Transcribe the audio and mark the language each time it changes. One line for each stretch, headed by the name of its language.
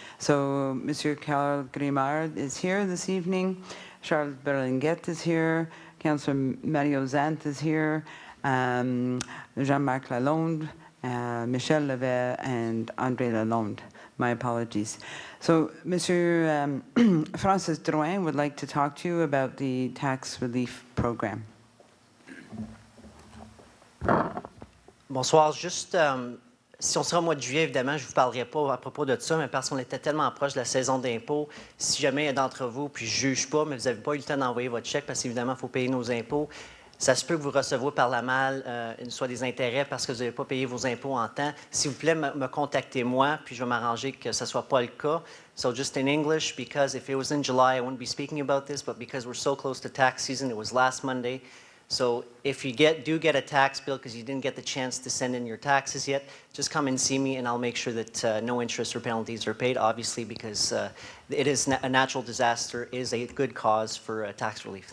English: So, Monsieur Carl Grimard is here this evening, Charles Berlinguet is here, Councillor Mario Zant is here, Jean-Marc Lalonde, Michel Levet and André Lalonde. My apologies. So, Monsieur Francis Drouin would like to talk to you about the tax relief program.
French: Bonsoir. Juste, si on sera au mois de juillet, évidemment, je ne vous parlerai pas à propos de ça, mais parce qu'on était tellement proche de la saison d'impôts, si jamais il y a d'entre vous, puis je ne juge pas, mais vous n'avez pas eu le temps d'envoyer votre chèque, parce qu'évidemment, il faut payer nos impôts, ça se peut que vous receviez par la malle soit des intérêts parce que vous n'avez pas payé vos impôts en temps. S'il vous plaît, me contactez moi, puis je vais m'arranger que ce ne soit pas le cas.
English: So just in English, because if it was in July, I wouldn't be speaking about this, but because we're so close to tax season, it was last Monday. So if you do get a tax bill because you didn't get the chance to send in your taxes yet, just come and see me and I'll make sure that no interest or penalties are paid, obviously, because it is a natural disaster, is a good cause for tax relief.